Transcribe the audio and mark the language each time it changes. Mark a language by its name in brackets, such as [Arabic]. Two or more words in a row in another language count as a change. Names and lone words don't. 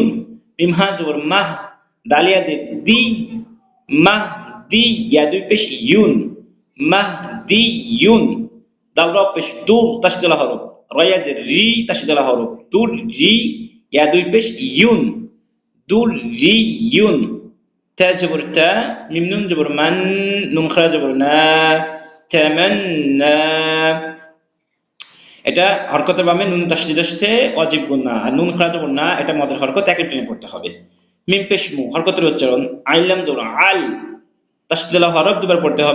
[Bangla] মিম হা জবর মাহ, দালিয়া যে দি, মাহ দি, ইয়া দুই পেশ ইউন, মাহ দি ইউন। দাল র পেশ দুর, তাসদীদ হরফ, রয়া যে রি, তাসদীদ হরফ, দুর রি, ইয়া দুই পেশ ইউন, দুর রি ইউন। [Arabic] تا جبر تا، ميم نون جبر من، [Bangla] নুন খাড়া জবর না, তামান্না। এটা হরকতের বামে নুন তাসদীদ আসছে ওয়াজিব গুন্না, আর নুন খাড়া জবর না, এটা মদের হরকত, এক টেনে পড়তে হবে। মিম পেশ মু, হরকতের উচ্চারণ, আইলাম জবর আল, তাসদীদ হরফ দুবার পড়তে হবে।